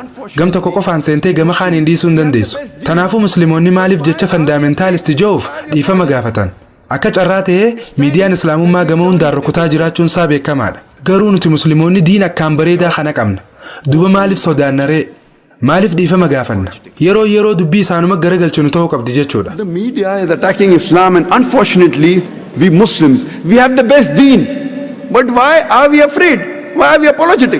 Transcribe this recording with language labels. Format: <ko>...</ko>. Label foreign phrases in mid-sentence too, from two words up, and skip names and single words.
<om>Gam tokko qofaan seentee gama kaaniin dhiisuu hin dandeessu. Kanaafuu musliimoonni maaliif jecha fandaamentaalisti ja'uuf dhiifama gaafatan? Akka carraa ta'ee miidiyaan islaamummaa gama hundaan rukutaa jiraachuun isaa beekamaadha. Garuu nuti musliimoonni diin akkaan bareedaa kana qabna. Duba maaliif sodaanna ree? Maaliif dhiifama gaafanna? Yeroo dubbii isaanuma garagalchinu ta'uu qabdi jechuudha.</om> <en>The media is attacking Islam and unfortunately we Muslims we have the best deen. But why are we afraid? Why are we apologetic?</en>